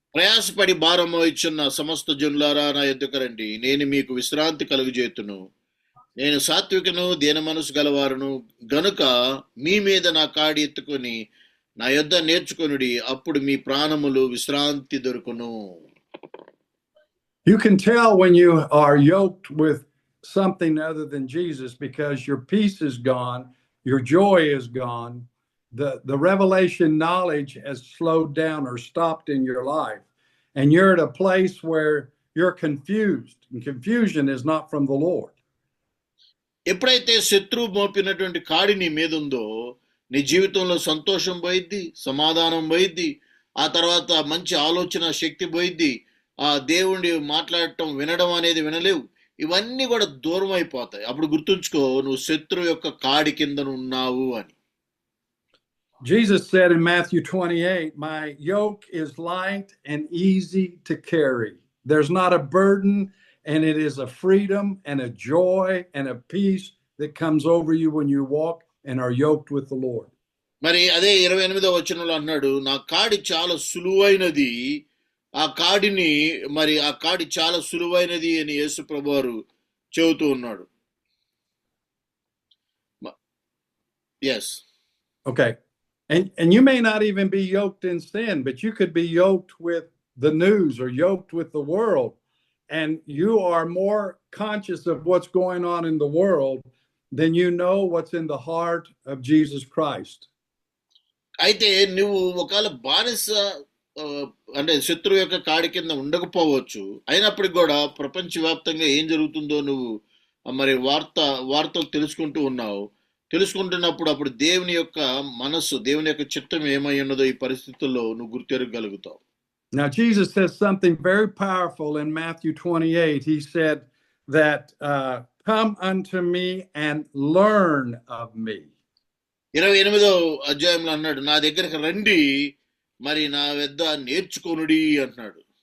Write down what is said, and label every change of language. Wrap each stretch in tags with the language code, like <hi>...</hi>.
<te>ప్రయాసపడి భారం మోయుచున్న సమస్త జనులారా నా యొద్దకు రండి, నేను మీకు విశ్రాంతి కలుగజేతును. నేను సాత్వికను దీన మనసు గలవారును గనుక మీ మీద నా కాడి ఎత్తుకొని నా యొద్ద నేర్చుకొనుడి, అప్పుడు మీ ప్రాణములు విశ్రాంతి దొరుకును.</te> <en>You can tell when you are yoked with something other than Jesus, because your peace is gone, your joy is gone. The revelation knowledge has slowed down or stopped in your life, and you're at a place where you're confused, and confusion is not from the Lord.</en> <te>ఎప్పుడైతే శత్రువు మోపినటువంటి కాడి నీ మీద ఉందో, నీ జీవితంలో సంతోషం పోయిద్ది, సమాధానం పోయిద్ది, ఆ తర్వాత మంచి ఆలోచన శక్తి పోయిద్ది, ఆ దేవుడి మాట్లాడటం వినడం అనేది వినలేవు, ఇవన్నీ కూడా దూరం అయిపోతాయి. అప్పుడు గుర్తుంచుకో, నువ్వు శత్రువు యొక్క కాడి కింద ఉన్నావు అని.</te> <en>Jesus said in Matthew 28, my yoke is light and easy to carry. There's not a burden, and it is a freedom and a joy and a peace that comes over you when you walk and are yoked with the Lord.</en> <te>మరి అదే 28వ వచనంలో అన్నాడు, నా కాడి చాలా సులువైనది, ఆ కాడి చాలా సులువైనది అని యేసు ప్రభువారు చెబుతూ ఉన్నాడు.</te> <en>Yes. Okay. And you may not even be yoked in sin, but you could be yoked with the news or yoked with the world. And you are more conscious of what's going on in the world than you know what's in the heart of Jesus Christ.</en> <te>అయితే నువ్వు ఒకవేళ బానిస అంటే శత్రువు యొక్క కాడి కింద ఉండకపోవచ్చు, అయినప్పటికీ కూడా ప్రపంచవ్యాప్తంగా ఏం జరుగుతుందో నువ్వు మరి వార్తలు తెలుసుకుంటున్నప్పుడు అప్పుడు దేవుని యొక్క మనస్సు, దేవుని యొక్క చిత్తం ఏమై ఉన్నదో ఈ పరిస్థితుల్లో నువ్వు గుర్తెరగలుగుతావు.</te> <en>Now Jesus says something very powerful in Matthew 28. He said that come unto me and learn of me.</en> <te>28వ అధ్యాయంలో అన్నాడు, నా దగ్గరికి రండి మరి నా వద్ద నేర్చుకొనుడి అంటున్నాడు.</te>